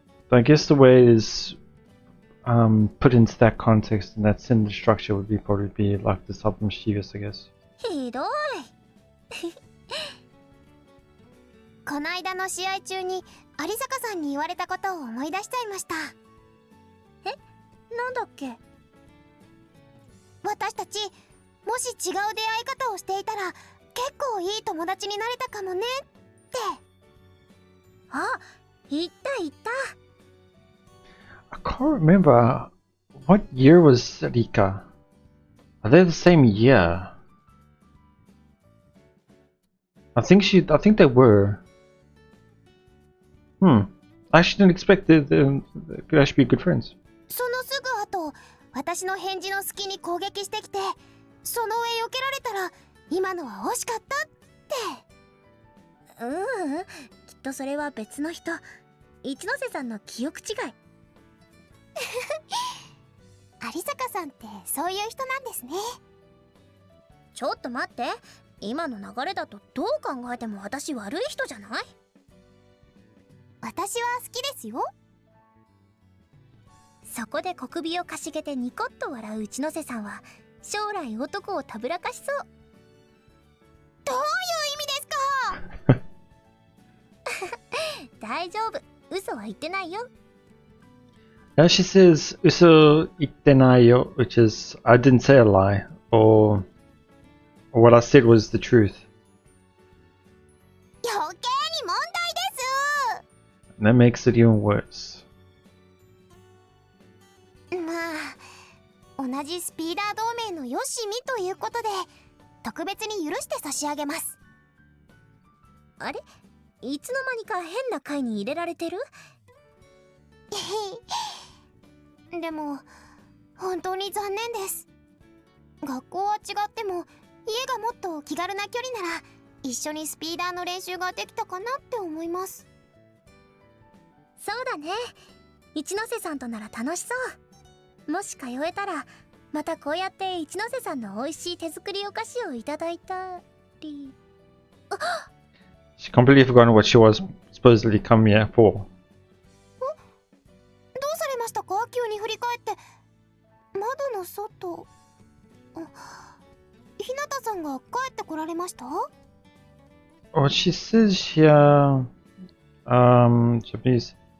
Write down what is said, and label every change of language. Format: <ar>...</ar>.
<en>So I guess the way it is put into that context and that sentence structure would probably be like the type of mischievous, I guess.</en> <ja>ひどい。この間の試合中に有坂さんに言われたことを思い出しちゃいました。なんだっけ？私たちもし違う出会い方をしていたら結構いい友達になれたかもねって。あ、言った言った。</ja> <en>I can't remember what year was Rika. Are they the same year? I think they were. I actually didn't expect they could actually be good friends.</en> <ja>そのすぐ後、私の返事の隙に攻撃してきて、その上避けられたら今のは惜しかったって。きっとそれは別の人。一ノ瀬さんの記憶違い。有坂さんってそういう人なんですね。ちょっと待って。今の流れだとどう考えても私悪い人じゃない？私は好きですよ。そこで小首をかしげてニコッと笑う一ノ瀬さんは将来男をたぶらかしそう。どういう意味ですか？大丈夫、嘘は言ってないよ。</ja> <en>Now she says</en> <ja>uso itte nai yo,</ja> <en>which is I didn't say a lie, or what I said was the truth.</en> <ja>余計に問題です。</ja> <en>And that makes it even worse.</en> <ja>まあ、同じスピーダー同盟のよしみということで特別に許して差し上げます。あれ？いつの間にか変な会に入れられてる？でも本当に残念です。学校は違っても家がもっと気軽な距離なら一緒にスピーダーの練習ができたかなって思います。そうだね。一ノ瀬さんとなら楽しそう。もし通えたらまたこうやって一ノ瀬さんの美味しい手作りお菓子をいただいたり。</ja> <en>She completely forgotten what she was supposedly come here for.</en> <ja>どうされましたか？急に振り返って。窓の外。日向さんが帰ってこられました？</ja> <en>What she says here, Japanese,</en>